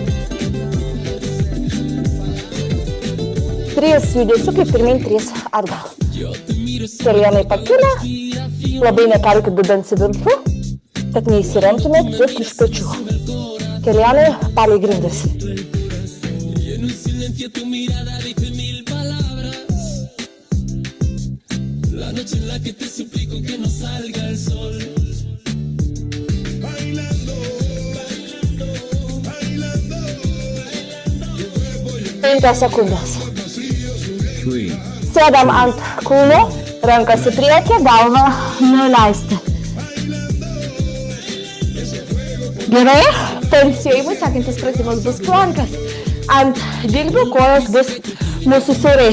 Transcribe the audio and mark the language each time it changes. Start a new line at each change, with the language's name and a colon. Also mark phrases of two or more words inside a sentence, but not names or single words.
Lithuanian: 3 judesiukai, pirmin 3 atgal. Kelienai pakilę. Labai nekelkit dubens į viršų, kad neįsiremtumėt tik iš pečių. Kelienai palei grindis.
Spanish: Noche en la que te suplico que no salga el sol. Bailando, bailando, bailando.
Lithuanian: 5 sekundės. 3, Sėdam ant kūnų, rankas į priekį, galvą nuleisti. Gerai, pailsėjimui sekantis pratimas bus plankas. Ant dilbių kojos bus mūsų siaurai.